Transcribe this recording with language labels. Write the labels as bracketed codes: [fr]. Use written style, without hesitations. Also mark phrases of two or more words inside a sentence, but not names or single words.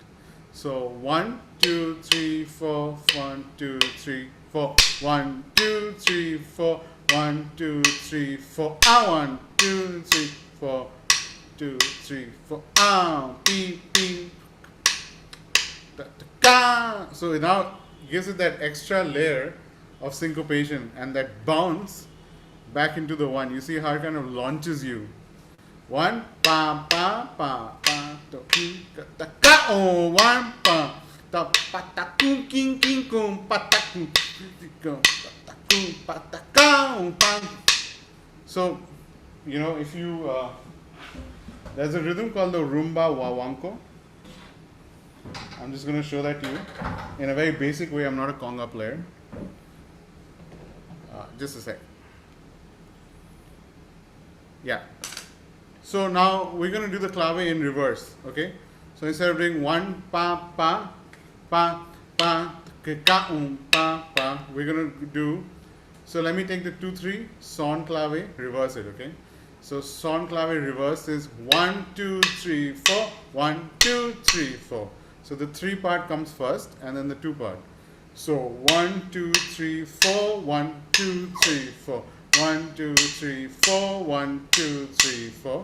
[en] So 1, 2, 3, 4, 1, 2, 3, 4, 1, 2, 3, 4, 1, 2, 3, 4, 1, 2, 3, 4, 2, 3, 4, beep, beep. So it now gives it that extra layer of syncopation and that bounce back into the 1. You see how it kind of launches you. 1, pa pa pa pa to ta ka oh 1 pa ta pa ta kum king king kum pa ta kum pa ta ka pa. So if you there's a rhythm called the rumba wawanko. I'm just going to show that to you in a very basic way. I'm not a conga player. Just a sec. Yeah. So now we're going to do the clave in reverse. Okay. So instead of doing 1 pa pa pa pa ka pa pa, we're going to do. So let me take the 2/3 son clave, reverse it. Okay. So son clave reverse is 1 2 3 4 1 2 3 4. So the 3 part comes first, and then the 2 part. So 1 2 3 4 1 2 3 4 1 2 3 4 1 2 3 4.